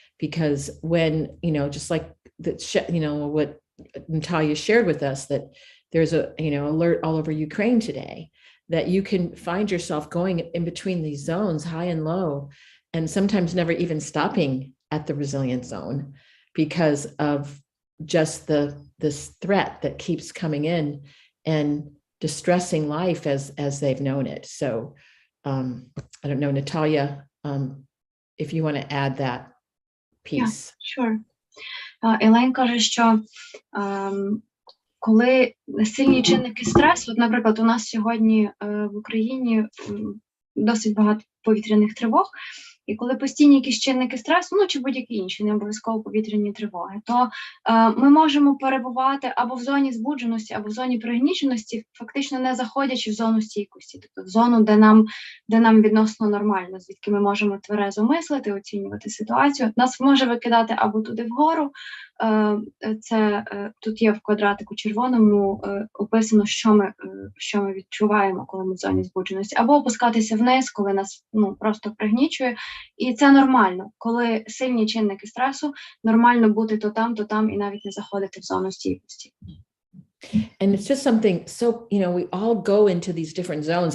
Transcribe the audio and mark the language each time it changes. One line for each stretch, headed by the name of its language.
English: Because when, just like what Natalia shared with us, that there's a, alert all over Ukraine today, that you can find yourself going in between these zones, high and low, and sometimes never even stopping at the resilient zone because of just this threat that keeps coming in and distressing life as they've known it. So I don't know, Natalia, if you want to add that piece. Yeah, sure.
Ukrainian: Елейн каже, що коли сильні чинники стресу, от, наприклад, у нас сьогодні в Україні досить багато повітряних тривог, і коли постійні якісь чинники стресу, чи будь-які інші, не обов'язково повітряні тривоги, то ми можемо перебувати або в зоні збудженості, або в зоні пригніченості, фактично не заходячи в зону стійкості, тобто в зону, де нам відносно нормально, звідки ми можемо тверезо мислити, оцінювати ситуацію. Нас може викидати або туди вгору, це тут є в квадратику червоному описано, що ми відчуваємо, коли ми в зоні збудженості, або опускатися вниз, коли нас просто пригнічує. І це нормально. Коли сильні чинники стресу, нормально бути то там, і навіть не заходити в зону стійкості.
English: And it's just something, so, we all go into these different zones.